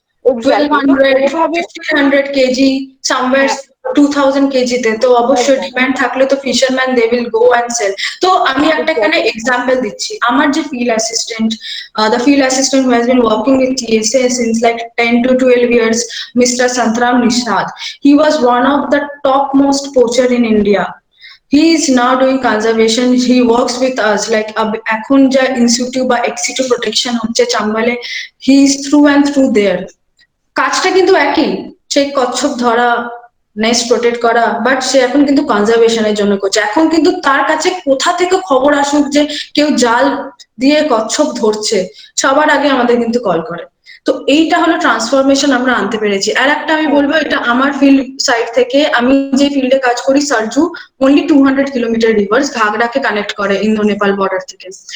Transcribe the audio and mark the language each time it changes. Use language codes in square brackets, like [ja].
[bn] 1200 KG somewhere 2000 কেজিতে, তো অবশ্যই ডিমান্ড থাকলে তো [en] Fisherman they will go and sell. [bn] তো আমি একটা এখানে এক্সাম্পল দিচ্ছি, আমার যে field assistant, [en] the field assistant who has been working with TSA since like 10 to 12 years, Mr. Santram Nishad. He was one of the topmost poacher in India. He is now doing conservation. He works with us like [bn] এখন যা institute বা ex situ protection হচ্ছে চাম্বালে, [en] he is through and through there. [bn] কাজটা কিন্তু একই, সেই কচ্ছপ ধরা, নেস্ট প্রোটেক্ট করা, বাট সে এখন কিন্তু কনজারভেশনের জন্য করছে। এখন কিন্তু তার কাছে কোথা থেকে খবর আসুক যে কেউ জাল দিয়ে কচ্ছপ ধরছে, সবার আগে আমাদের কিন্তু কল করে। তো এইটা হলো ট্রান্সফরমেশন আমরা আনতে পেরেছি। আর একটা আমি বলবো, এটা আমার ফিল্ড সাইড থেকে, আমি যে ফিল্ডে কাজ করি Sarju only 200 kilometre reverse ঘাগড়াকে connect করে ইন্দো নেপাল বর্ডার থেকে।